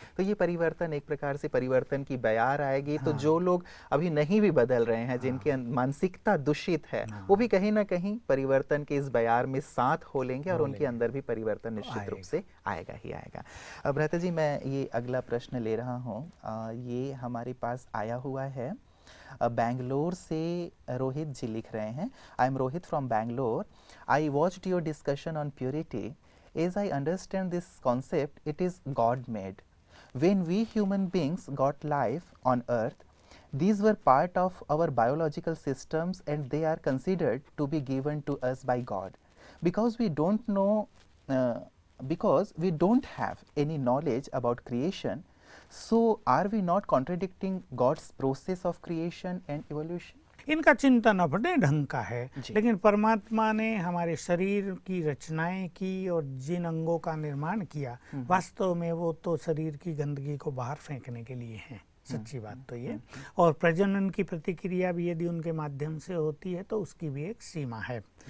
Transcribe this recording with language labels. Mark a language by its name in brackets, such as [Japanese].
[Hindi] तो ये परिवर्तन, एक प्रकार से परिवर्तन की बयार आएगी। तो जो लोग अभी नहीं भी बदल रहे हैं, जिनकी मानसिकता दूषित है, वो भी कहीं ना कहीं परिवर्तन के इस बयार में साथ हो लेंगे और उनके अंदर भी परिवर्तन निश्चित रूप से आएगा ही आएगा। अब भ्राता जी, मैं ये अगला प्रश्न ले रहा हूँ। ये हमारे पास आया हुआ है बैंगलोर से। रोहित जी लिख रहे हैं, [English] I am Rohit from Bangalore. I watched your discussion on purity. As I understand this concept, it is God made. When we human beings got life on earth, these were part of our biological systems and they are considered to be given to us by God. Because we don't know, because we don't have any knowledge about creation, so are we not contradicting God's process of creation and evolution? [Hindi] इनका चिंतन अपने ढंग का है, लेकिन परमात्मा ने हमारे शरीर की रचनाएं की और जिन अंगों का निर्माण किया, वास्तव में वो तो शरीर की गंदगी को बाहर फेंकने के लिए हैं। सच्ची बात तो ये। और प्रजनन की प्रतिक्रिया भी यदि उनके माध्यम से होती है तो उसकी भी एक सीमा है।